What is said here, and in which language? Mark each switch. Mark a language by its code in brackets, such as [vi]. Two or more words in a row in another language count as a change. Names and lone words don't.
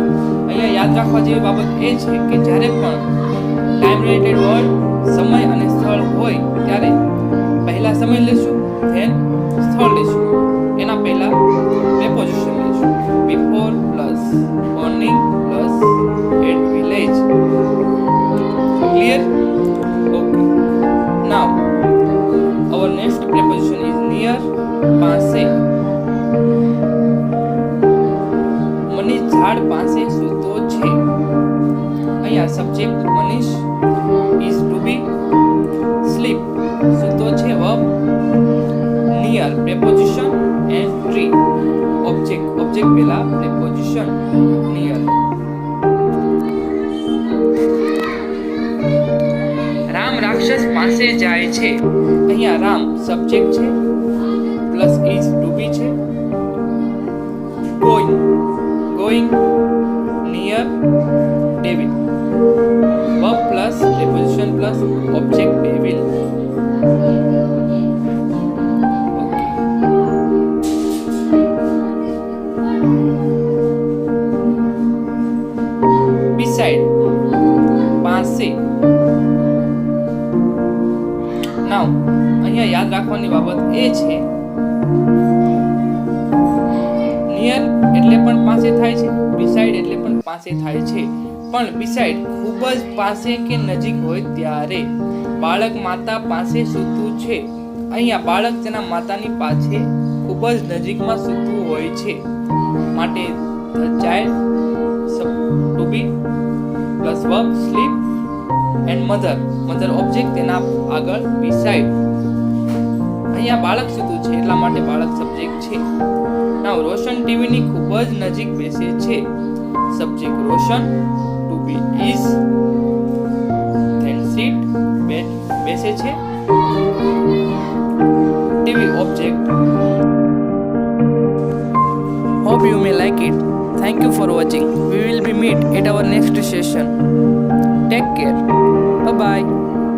[gu] અહીંયા યાદ રાખવા જેવી બાબત એ છે કે જ્યારે પણ [en] time related word [gu] સમય અને સ્થળ હોય ત્યારે પહેલા સમય લેશું, ધેન સ્થળ લેશું. એના પહેલા પ્રેપોઝિશન લેશું. [en] before plus morning plus at village. Clear? Okay. નાઉ our next preposition is near, [gu] પાસે. મનીષ ઝાડ પાસે સૂતો છે. અહીંયા સબ્જેક્ટ મનીષ, [en] is to be sleep, [gu] સૂતો છે વર્બ, [en] near preposition and tree object પહેલા preposition near. [gu] રામ રાક્ષસ પાસે જાય છે. અહીંયા રામ સબ્જેક્ટ છે પ્લસ [en] is to be [gu] છે. [en] going near devil, verb plus preposition plus object devil. beside, [gu] પાસે. નાઉ અહીંયા યાદ રાખવાની બાબત એ છે નિયર એટલે પણ પાસે થાય છે, બિસાઇડ એટલે પણ પાસે થાય છે. પણ બિસાઇડ ખૂબ જ પાસે કે નજીક હોય ત્યારે. બાળક માતા પાસે સૂતું છે. અહીંયા બાળક તેના માતાની પાસે ખૂબ જ નજીકમાં સૂતું હોય છે. [en] માટે the child to be plus verb sleep and mother object [gu] તેના આગળ [en] beside. [gu] અહીંયા બાળક સૂતું છે એટલા માટે બાળક સબ્જેક્ટ છે. નાઉ રોશન ટીવીની ખૂબ જ નજીક બેસે છે. સબ્જેક્ટ રોશન, [en] to be is, then sit બેસે છે. ટીવી object. Hope you may like it. Thank you for watching. We will be meet at our next session. Take care. Bye bye.